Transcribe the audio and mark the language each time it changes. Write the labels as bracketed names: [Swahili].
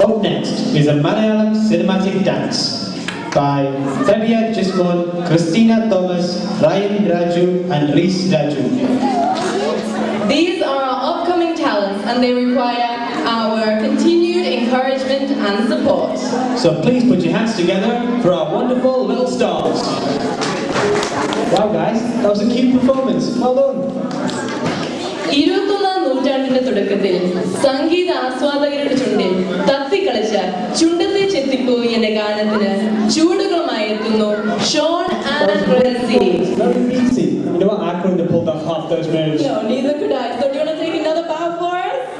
[English] Up next is a Malayalam cinematic dance by Fabia Gismon, Christina Thomas, Ryan Raju, and Reese Raju. These are our upcoming talents and they require our continued encouragement and support. So please put your hands together for our wonderful little stars. Wow guys, that was a cute performance. Well done. [Malayalam] 21ാം നൂറ്റാണ്ടിന്റെ തുടക്കത്തിൽ സംഗീത ആസ്വാദകരുടെ ചുണ്ടിൽ തത്തിക്കളിച്ച ചുണ്ടത്തെ ചെത്തിപ്പോയി എന്ന ഗാനത്തിന് ചൂടുകളുമായി എത്തുന്നു Sean and റെസി. [English] Very easy. You know what? I couldn't have pulled off half those moves. No, neither could I. So do you want to take another bow for us?